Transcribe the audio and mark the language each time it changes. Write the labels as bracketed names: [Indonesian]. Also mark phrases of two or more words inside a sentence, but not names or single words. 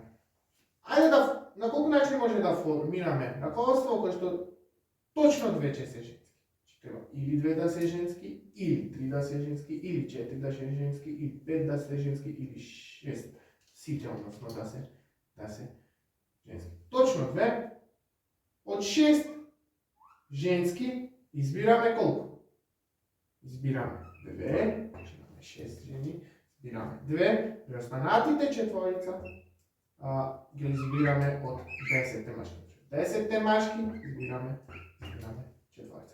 [Macedonian] Ајде на колку начин може да формираме раководство кое што точно 2 ќе се женски. Треба или 2 да се женски, или 3 да се женски, или 4 да се женски, или 5 да се женски, или 6 сите, односно да се женски. Точно 2 Од 6 женски избираме колико? Избираме 2, значи имамо 6 жени, избираме 2, преостанатите четворица, гдје избираме од 10 машки. 10 машки избираме четворица.